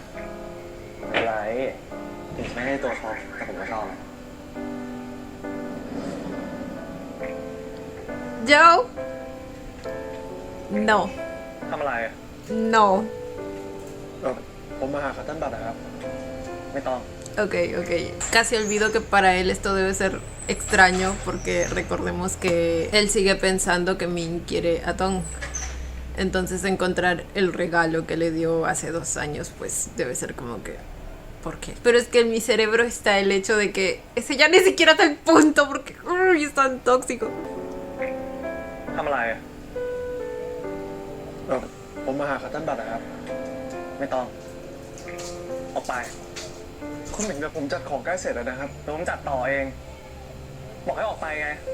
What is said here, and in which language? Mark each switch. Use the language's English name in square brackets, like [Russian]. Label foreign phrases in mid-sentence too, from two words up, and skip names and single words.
[Thai] ไม่เป็นไร ถึงจะไม่ให้ตัวท็อปแต่ผมก็ชอบ Joe. [Spanish] No. [Thai] ทำอะไรอะ [Spanish] No. [Thai] ผมมาหาคัตตันบัตรนะครับ ไม่ต้อง Ok. [Spanish] Casi olvido que para él esto debe ser extraño porque recordemos que él sigue pensando que Min quiere a Tong. Entonces encontrar el regalo que le dio hace 2 años pues debe ser como que... ¿Por qué? Pero es que en mi cerebro está el hecho de que ese ya ni siquiera está el punto porque uy, es tan tóxico. [Thai] ทำอะไรอะ ผมมาหาคัตตันบัตรนะครับ ไม่ต้อง ออกไป คุณหมิงแต่ผมจัดของใกล้เสร็จแล้วนะครับ เดี๋ยวผมจัดต่อเอง บอกให้ออกไปไง